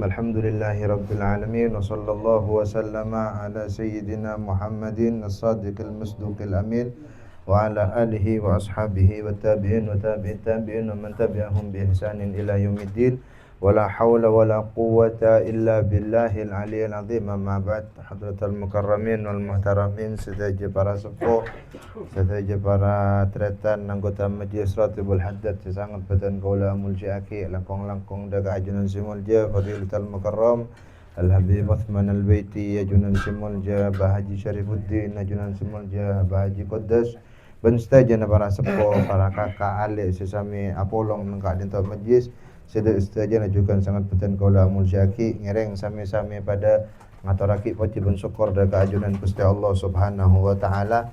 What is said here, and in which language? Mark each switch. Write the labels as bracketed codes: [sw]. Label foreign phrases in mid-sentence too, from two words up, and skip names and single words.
[ar] الحمد لله رب العالمين وصلى الله وسلم على سيدنا محمد الصادق المصدوق الأمين وعلى آله وأصحابه وتابعين وتابعين تابعين ومن تبعهم بإحسان إلى يوم الدين. ولا حول ولا قوة إلا بالله العلي العظيم. أما بعد. حضرة المكرمين والمحترمين, [mad] sedaja para sepuh, sedaja para tretan anggota Majlis Ratibul Haddad sesangat badan kaula muljiaki langkong-langkong daga ajunan simulja [ar] فضيلة المكرم [mad] Al-Habib Uthman Al-Baiti ajunan simulja Bahaji Syarifuddin ajunan simulja Bahaji Quddas ben sedaja para sepuh, para kakak alik sesami apolong nengka dinto majlis sedek sedaja najukan sangat badan kaula muljiaki ngereng sami-sami pada ngaturaki puji ben syukur daga ajunan Gusti Allah [ar] سبحانه وتعالى.